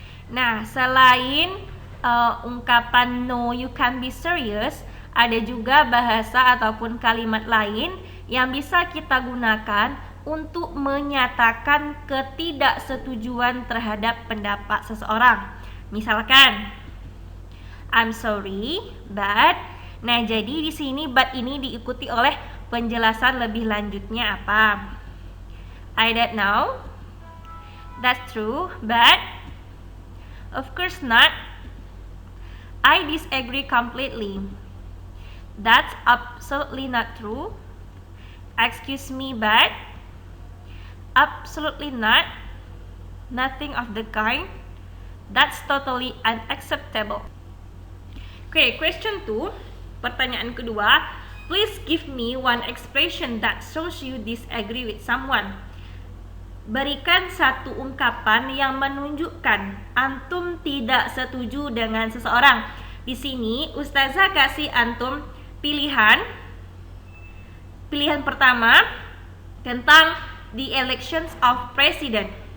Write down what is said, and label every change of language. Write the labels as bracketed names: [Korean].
[Indonesian] Nah, selain ungkapan [English] no, you can be serious, [Indonesian] ada juga bahasa ataupun kalimat lain yang bisa kita gunakan untuk menyatakan ketidaksetujuan terhadap pendapat seseorang. Misalkan, [English] I'm sorry, but. [Indonesian] Nah, jadi di sini but ini diikuti oleh penjelasan lebih lanjutnya apa? [English] I don't know. That's true, but of course not. I disagree completely. That's absolutely not true. Excuse me, but absolutely not. Nothing of the kind. That's totally unacceptable. Okay, question 2. [Indonesian] Pertanyaan kedua. [English] Please give me one expression that shows you disagree with someone. [Indonesian] Berikan satu ungkapan yang menunjukkan antum tidak setuju dengan seseorang. Di sini Ustazah kasih antum pilihan. Pilihan pertama tentang [English] the elections of president.